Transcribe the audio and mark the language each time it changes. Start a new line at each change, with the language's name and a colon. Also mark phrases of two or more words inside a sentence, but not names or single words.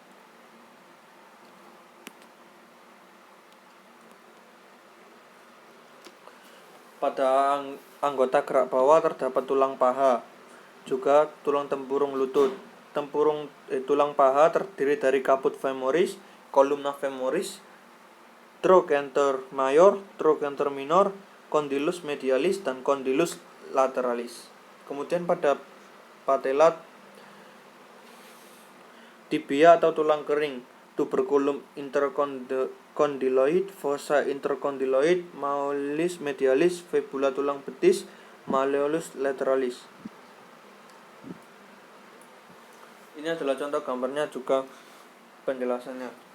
Indonesian: Pada anggota gerak bawah terdapat tulang paha, juga tulang tempurung lutut. Tulang paha terdiri dari
Latin: caput femoris, columna femoris, trochanter major, trochanter minor, condylus medialis, dan condylus lateralis.
Indonesian: Kemudian pada
Latin: patella tibia
Indonesian: atau tulang kering
Latin: tuberculum intercondyloid, fossa intercondyloid, malleus medialis, fibula
Indonesian: tulang betis,
Latin: malleolus lateralis.
Indonesian: Ini adalah contoh gambarnya juga penjelasannya.